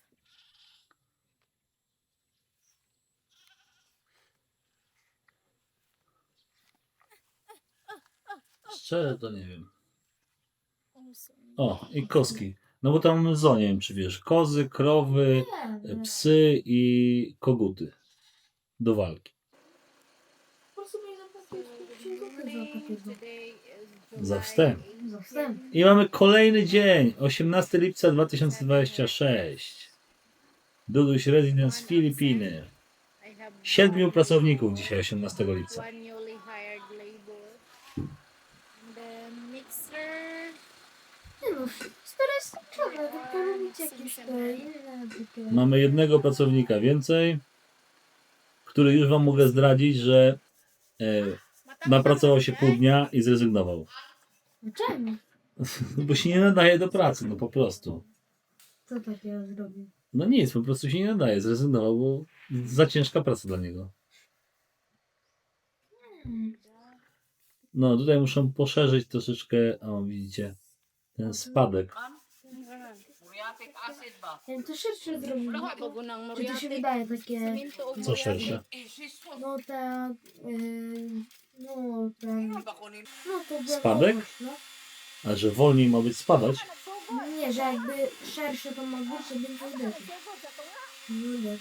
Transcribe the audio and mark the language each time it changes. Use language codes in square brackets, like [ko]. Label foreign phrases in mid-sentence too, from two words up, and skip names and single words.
[pl] Szczerze to nie wiem. O, i koski. No bo tam zo, nie wiem czy wiesz, kozy, krowy, psy i koguty do walki. Po prostu mi zapłaciłeś 50 zł za takiego. [en] Today is [pl] Za [en] July [pl] wstęp. 18. Za wstęp. I mamy kolejny dzień, 18 lipca 2026. Duduś Residence Filipiny. [en] I have [pl] 7 pracowników dzisiaj, 18 lipca. [en] one newly hired labor. And then mixer. [pl] Nie no, 400 czarne, to robić jakieś te inne takie. Mamy jednego pracownika więcej, który już wam mogę zdradzić, że napracował się pół dnia i zrezygnował. Czemu? Bo się nie nadaje do pracy, no po prostu. Co takiego zrobił? No nic, po prostu się nie nadaje, zrezygnował, bo za ciężka praca dla niego. No tutaj muszę poszerzyć troszeczkę, o widzicie, ten spadek. Ja to szersze zrobił. [tl] Bago ng [pl] Czy to się Moriatic. wydaje takie, [tl] Siminto o [pl] Co Moriatic. szersze? no tak, no tak, no to Spadek? No. A że wolniej ma być spadać? Nie, że jakby szersze to ma być, żeby nie uderzyć. Nie uderzyć.